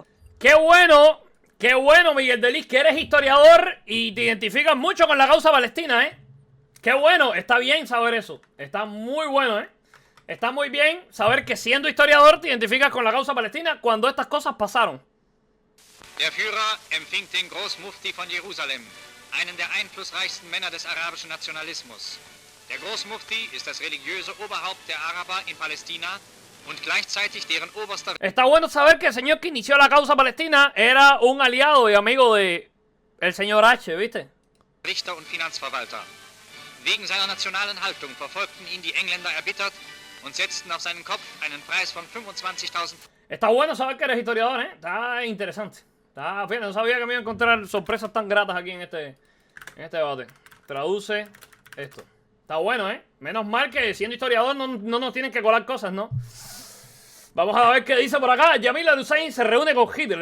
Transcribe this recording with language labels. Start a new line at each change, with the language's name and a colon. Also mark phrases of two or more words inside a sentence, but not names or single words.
Spanish: ¡Qué bueno! ¡Qué bueno, Miguel Delis, que eres historiador y te identificas mucho con la causa palestina, ¿eh? ¡Qué bueno! Está bien saber eso. Está muy bueno, ¿eh? Está muy bien saber que siendo historiador te identificas con la causa palestina cuando estas cosas pasaron.
German: Der Führer empfing den Großmufti von Jerusalem, einen der einflussreichsten Männer des arabischen Nationalismus. Der Großmufti ist das religiöse Oberhaupt der Araber in Palästina und gleichzeitig deren oberster...
Spanish: Está bueno saber que el señor que inició la causa palestina era un aliado y amigo de el señor H, ¿viste?
German: Richter und Finanzverwalter. Wegen seiner nationalen Haltung verfolgten ihn die Engländer erbittert und setzten auf seinen Kopf einen Preis von 25.000...
Spanish: Está bueno saber que eres historiador, ¿eh? Está interesante. Fíjate, no sabía que me iba a encontrar sorpresas tan gratas aquí en este debate. Traduce esto. Está bueno, ¿eh? Menos mal que siendo historiador no nos tienen que colar cosas, ¿no? Vamos a ver qué dice por acá. Jamil al-Hussein se reúne con Hitler.